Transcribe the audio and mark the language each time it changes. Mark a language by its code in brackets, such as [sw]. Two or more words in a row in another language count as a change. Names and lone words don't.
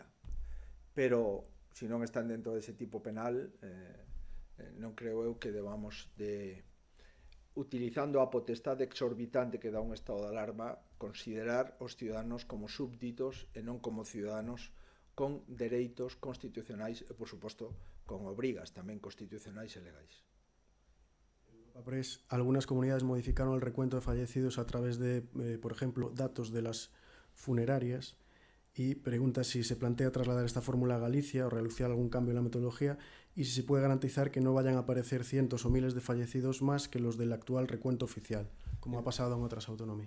[gl] Pero, se non están dentro dese tipo penal, non creo eu que debamos de, utilizando a potestade exorbitante que dá un estado de alarma, considerar os ciudadanos como súbditos e non como ciudadanos con dereitos constitucionais e, por suposto, con obrigas tamén constitucionais e legais. [es] Algunas comunidades modificaron el recuento de fallecidos a través de, por ejemplo, datos de las funerarias, y pregunta si se plantea trasladar esta fórmula a Galicia o realizar algún cambio en la metodología, y si se puede garantizar que no vayan a aparecer cientos o miles de fallecidos más que los del actual recuento oficial, como ha pasado en otras autonomías.